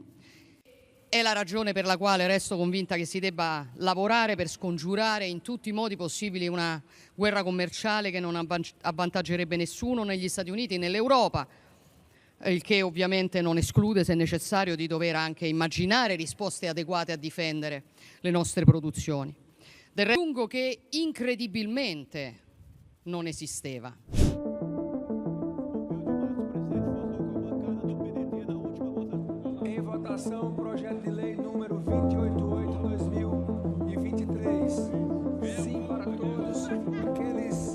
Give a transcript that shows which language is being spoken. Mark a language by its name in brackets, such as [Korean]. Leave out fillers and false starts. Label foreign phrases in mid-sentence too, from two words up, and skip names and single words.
[Italian] È la ragione per la quale resto convinta che si debba lavorare per scongiurare in tutti i modi possibili una guerra commerciale che non avvantaggerebbe nessuno negli Stati Uniti, nell'Europa, il che ovviamente non esclude, se necessario, di dover anche immaginare risposte adeguate a difendere le nostre produzioni. Del resto, aggiungo che incredibilmente non esisteva. [Portuguese] Em votação, o projeto de lei número 288/2023. Sim para todos, aqueles